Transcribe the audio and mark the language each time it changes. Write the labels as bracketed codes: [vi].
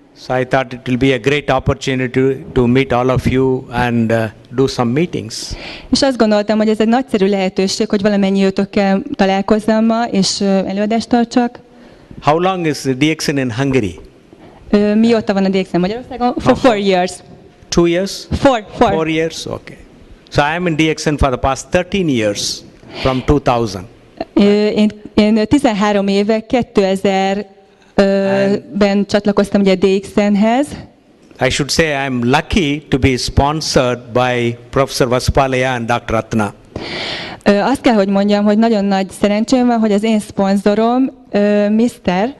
[en] So I thought it will be a great opportunity to meet all of you and do some meetings. [hu] És azt gondoltam, hogy ez egy nagyszerű lehetőség, hogy valamennyi őtökkel találkozzam ma, és előadást tartsak. [en] How long is the DXN in Hungary? [hu] Mióta van a DXN Magyarországon? [en] For 4 years. 2 years? 4 years? Okay. So I am in DXN for the past 13 years, from 2000. [hu] Én 13 éve, 2000-ben csatlakoztam ugye a DXN-hez. [en] I should say I am lucky to be sponsored by Professor Vasupalaya and Dr. Ratna. [hu] Azt kell, hogy mondjam, hogy nagyon nagy szerencsém van, hogy az én szponzorom, Mr.